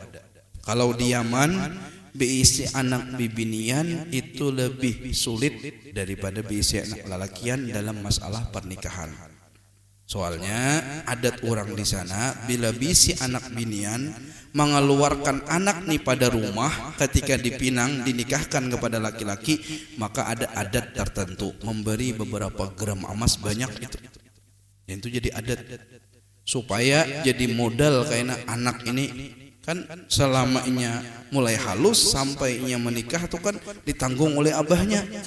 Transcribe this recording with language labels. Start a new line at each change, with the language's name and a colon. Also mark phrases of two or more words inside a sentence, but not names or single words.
Banjar: Kalau di Yaman beisi anak bibinian itu lebih sulit daripada beisi anak lalakian dalam masalah pernikahan. Soalnya adat orang di sana bila bisi anak binian mengeluarkan anak nih pada rumah ketika dipinang dinikahkan kepada laki-laki, maka ada adat tertentu memberi beberapa gram emas banyak itu. Dan itu jadi adat supaya jadi modal karena anak ini kan selamanya mulai halus sampai ia menikah itu kan ditanggung oleh abahnya.